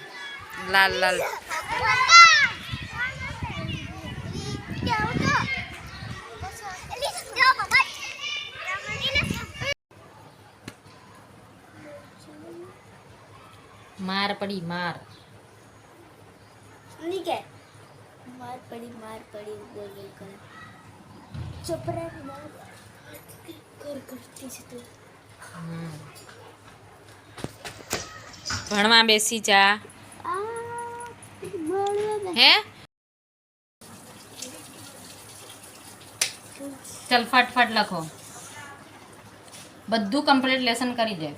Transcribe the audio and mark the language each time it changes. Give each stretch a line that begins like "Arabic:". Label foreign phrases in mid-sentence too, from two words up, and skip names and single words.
Gujarati: લાલ લાલ માર પડી માર
Hindi: मार पड़ी बोल बोल कर चुप रह कर करती
Gujarati: છે તું ભણવા બેસી જા. હે ચલ ફટફટ લખો. બધું
English: complete lesson
Gujarati: કરી દે.